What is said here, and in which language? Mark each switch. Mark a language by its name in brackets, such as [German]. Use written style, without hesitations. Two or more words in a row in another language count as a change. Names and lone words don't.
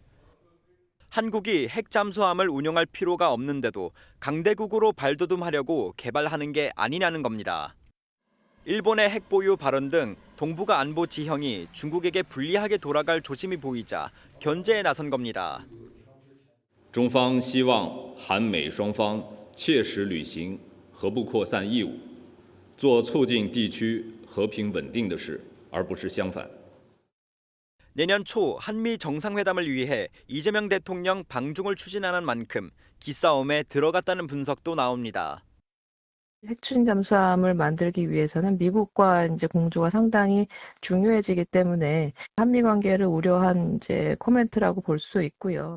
[Korean] 한국이 핵잠수함을 운용할 필요가 없는데도 강대국으로 발돋움하려고 개발하는 게 아니냐는 겁니다. 일본의 핵 보유 발언 등 동북아 안보 지형이 중국에게 불리하게 돌아갈 조짐이 보이자 견제에 나선 겁니다. [Chinese] 中方希望韩美双方切实履行核不扩散义务，做促进地区和平稳定的事，而不是相反。 [Korean] 내년 초 한미 정상회담을 위해 이재명 대통령 방중을 추진하는 만큼 기싸움에 들어갔다는 분석도 나옵니다. 핵추진 잠수함을 만들기 위해서는 미국과 이제 공조가 상당히 중요해지기 때문에 한미 관계를 우려한 이제 코멘트라고 볼 수 있고요.